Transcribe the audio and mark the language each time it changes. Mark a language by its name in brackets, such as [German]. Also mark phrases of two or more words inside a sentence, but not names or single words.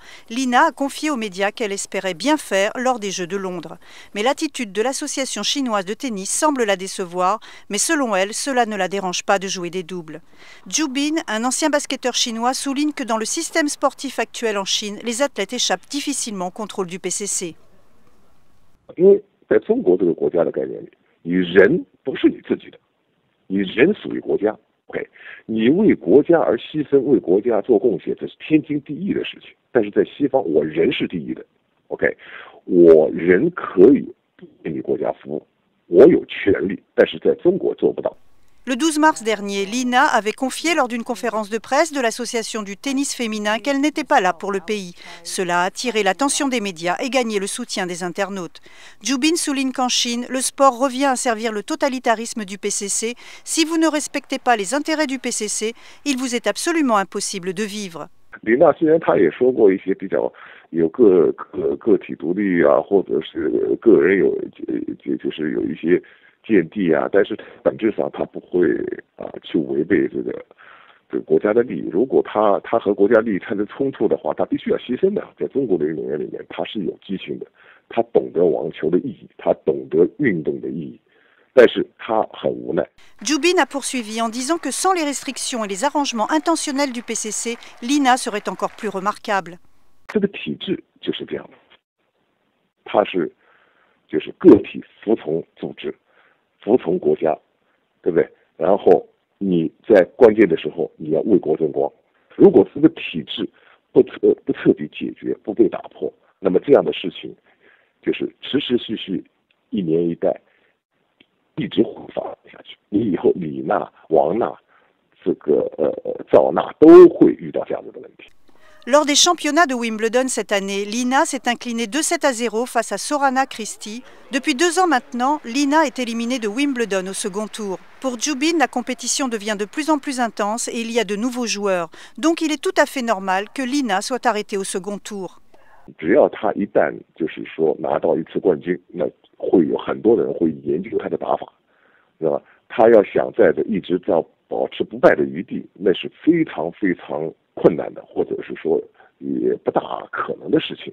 [French] Li Na a confié aux médias qu'elle espérait bien faire lors des Jeux de Londres. Mais l'attitude de l'association chinoise de tennis semble la décevoir, mais selon elle, cela ne la dérange pas de jouer des doubles. Zhu Bin, un ancien basketteur chinois, souligne que dans le système sportif actuel en Chine, les athlètes échappent difficilement au contrôle du PCC. [Chinese] 你人属于国家 ，OK， 你为国家而牺牲，为国家做贡献，这是天经地义的事情。但是在西方，我人是第一的 ，OK， 我人可以为你国家服务，我有权利，但是在中国做不到。 [French] Le 12 mars dernier, Lina avait confié lors d'une conférence de presse de l'association du tennis féminin qu'elle n'était pas là pour le pays. Cela a attiré l'attention des médias et gagné le soutien des internautes. Zhu Bin souligne qu'en Chine, le sport revient à servir le totalitarisme du PCC. Si vous ne respectez pas les intérêts du PCC, il vous est absolument impossible de vivre. [Chinese] 林娜虽然她也说过一些比较有个体独立啊，或者是个人就是有一些见地啊，但是本质上她不会去违背这个国家的利益。如果她和国家利益产生冲突的话，她必须要牺牲的。在中国的运动员里面，她是有激情的，她懂得网球的意义，她懂得运动的意义。 [French] Zhu Bin a poursuivi en disant que sans les restrictions et les arrangements intentionnels du PCC, Lina serait encore plus remarquable. [Chinese] 这个体制就是这样的，它是就是个体服从组织，服从国家，对不对？然后你在关键的时候你要为国争光。如果这个体制不彻底解决，不被打破，那么这样的事情就是持续一年一代。一直会发展下去，你以后李娜、王娜、赵娜都会遇到这样子的问题。 [French] Lors des championnats de Wimbledon cette année, Lina s'est inclinée 2-7 à 0 face à Sorana Christie. Depuis 2 ans maintenant, Lina est éliminée de Wimbledon au second tour. Pour Zhu Bin, la compétition devient de plus en plus intense et il y a de nouveaux joueurs. Donc il est tout à fait normal que Lina soit arrêtée au second tour. [Chinese] 只要她一旦就是说拿到一次冠军，那 会有很多人会研究他的打法，是吧？他要想在这一直要保持不败的余地，那是非常困难的，或者是说也不大可能的事情。